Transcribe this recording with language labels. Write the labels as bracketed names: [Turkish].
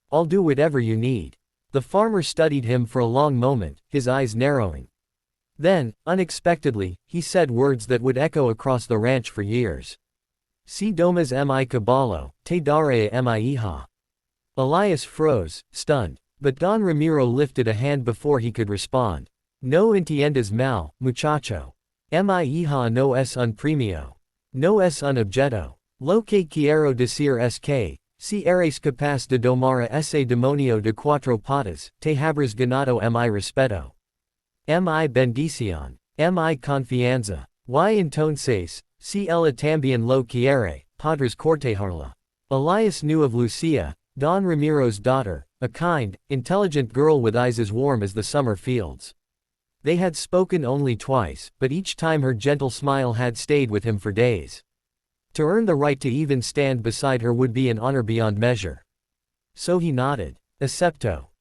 [English] I'll do whatever you need." The farmer studied him for a long moment, his eyes narrowing. Then, unexpectedly, he said words that would echo across the ranch for years. [Spanish] "Si Domas mi Caballo, Daré mi Hija." [English] Elias froze, stunned. But Don Ramiro lifted a hand before he could respond. [Spanish] "No entiendes mal, muchacho. Mi hija no es un premio. No es un objeto. Lo que quiero decir es que, si eres capaz de domar a ese demonio de cuatro patas, te habrás ganado mi respeto. Mi bendición. Mi confianza. Y entonces, si ella también lo quiere, podrás cortejarla." [English] Elias knew of Lucia, Don Ramiro's daughter, a kind, intelligent girl with eyes as warm as the summer fields. They had spoken only twice, but each time her gentle smile had stayed with him for days. To earn the right to even stand beside her would be an honor beyond measure. So he nodded. [Spanish] "Acepto."